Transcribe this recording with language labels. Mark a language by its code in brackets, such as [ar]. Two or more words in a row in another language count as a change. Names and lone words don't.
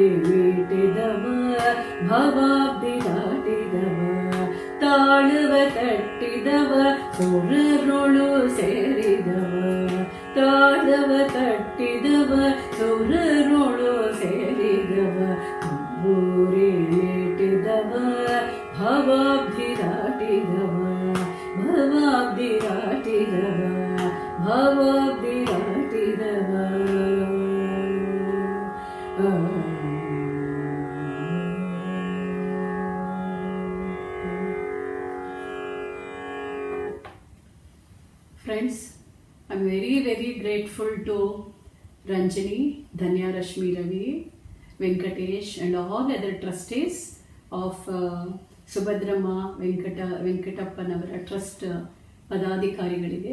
[kn] ಮೀಟಿದವ ಭವಾಬ್ದಿ ದಾಟಿದವ, ತಾಳವ ತಟ್ಟಿದವ ಸುರರುಳು ಸೇರಿದವ, ತಾಳವ ತಟ್ಟಿದವ ಸುರರುಳು ಸೇರಿದವ, ತಂಬೂರಿ ಮೀಟಿದವ ಭವಾಬ್ದಿ ದಾಟಿದವ, ಭವಾಬ್ದಿ ದಾಟಿದವ, ಭವಾಬ್ದಿ ದಾಟಿದವ. [en] Friends, I'm very grateful to Ranjani, Dhanya Rashmi Ravi, Venkatesh and all other trustees of Subhadrama Venkatappanavara Trust Padadikarigalige.